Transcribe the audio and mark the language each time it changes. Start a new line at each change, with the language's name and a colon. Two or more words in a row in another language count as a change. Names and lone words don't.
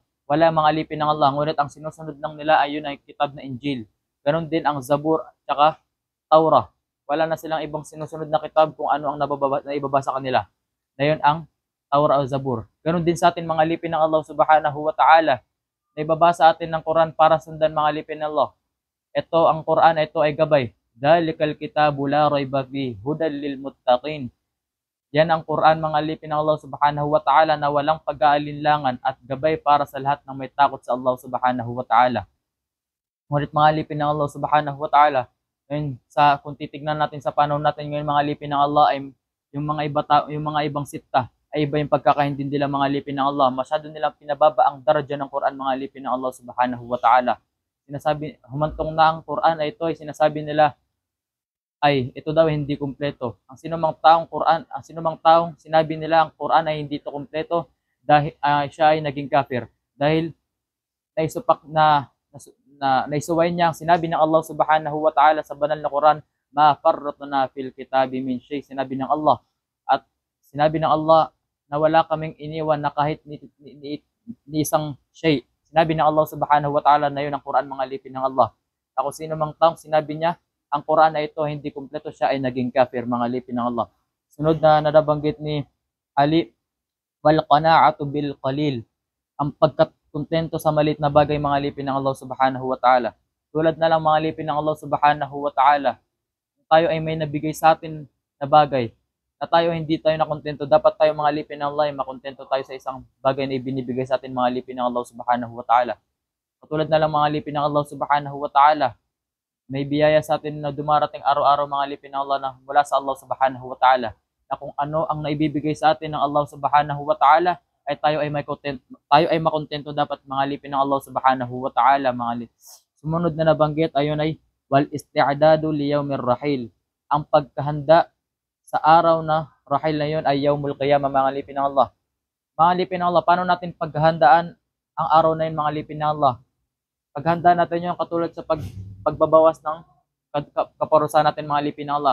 Filipino: Wala, mga alipin ng Allah. Ngunit ang sinusunod lang nila ay yun ay kitab na Injil. Ganon din ang Zabur at saka Taurah. Wala na silang ibang sinusunod na kitab kung ano ang naibaba sa kanila. Na yun ang Taurah o Zabur. Ganon din sa atin, mga alipin ng Allah
Arabic: سبحانه وتعالى.
Filipino: Naibaba sa atin ng Quran para sundan, mga alipin ng Allah. Ito ang Quran, ito ay gabay.
Arabic: ذلك الكتاب لا ريب فيه هدى للمتقين.
Filipino: Yan ang Quran, mga alipin ng Allah
Arabic: سبحانه وتعالى,
Filipino: na walang pag-aalinlangan at gabay para sa lahat ng may takot sa Allah
Arabic: سبحانه وتعالى.
Filipino: Ngunit mga alipin ng Allah
Arabic: سبحانه وتعالى,
Filipino: kung titignan natin sa panahon natin ngayon, mga alipin ng Allah, ay yung mga ibang sitta ay iba yung pagkakaintindi nila, mga alipin ng Allah. Masyado nilang pinababa ang daraja ng Quran, mga alipin ng Allah
Arabic: سبحانه وتعالى.
Filipino: Humantong na ang Quran ay ito ay sinasabi nila ay ito daw hindi kumpleto. Ang sinumang taong sinabi nila ang Quran ay hindi ito kumpleto, dahil siya ay naging kafir. Dahil naisuway niya ang sinabi ng Allah
Arabic: سبحانه وتعالى
Filipino: sa banal na Quran,
Arabic: ما فرطنا في الكتاب من شيء.
Filipino: Sinabi ng Allah, at sinabi ng Allah na wala kaming iniwan na kahit ni isang shay. Sinabi ng Allah
Arabic: سبحانه وتعالى
Filipino: na yun ang Quran, mga alipin ng Allah. Ako sino mang taong sinabi niya ang Quran na ito hindi kumpleto, siya ay naging kafir, mga alipin ng Allah. Sunod na nabanggit ni Ali,
Arabic: والقناعة بالقليل.
Filipino: Ang pagkakontento sa maliit na bagay, mga alipin ng Allah
Arabic: سبحانه وتعالى.
Filipino: Tulad na lang, mga alipin ng Allah
Arabic: سبحانه وتعالى,
Filipino: tayo ay may nabigay sa atin na bagay, na tayo hindi tayo nakontento, dapat tayo, mga alipin ng Allah, ay makontento tayo sa isang bagay na ibinibigay sa atin, mga alipin ng Allah
Arabic: سبحانه وتعالى.
Filipino: Katulad na lang, mga alipin ng Allah
Arabic: سبحانه وتعالى,
Filipino: may biyaya sa atin na dumarating araw-araw, mga alipin ng Allah, na mula sa Allah
Arabic: سبحانه وتعالى,
Filipino: na kung ano ang naibibigay sa atin ng Allah
Arabic: سبحانه وتعالى,
Filipino: ay tayo ay makontento dapat, mga alipin ng Allah
Arabic: سبحانه وتعالى,
Filipino: Sumunod na nabanggit ayon ay
Arabic: والاستعداد ليوم الرحيل.
Filipino: Ang pagkahanda sa araw na rahil na yon ay
Arabic: يوم القيامة,
Filipino: mga alipin ng Allah. Mga alipin ng Allah, paano natin paghandaan ang araw na yun, mga alipin ng Allah? Paghanda natin yung katulad sa pagbabawas ng kaparusahan natin, mga alipin ng Allah.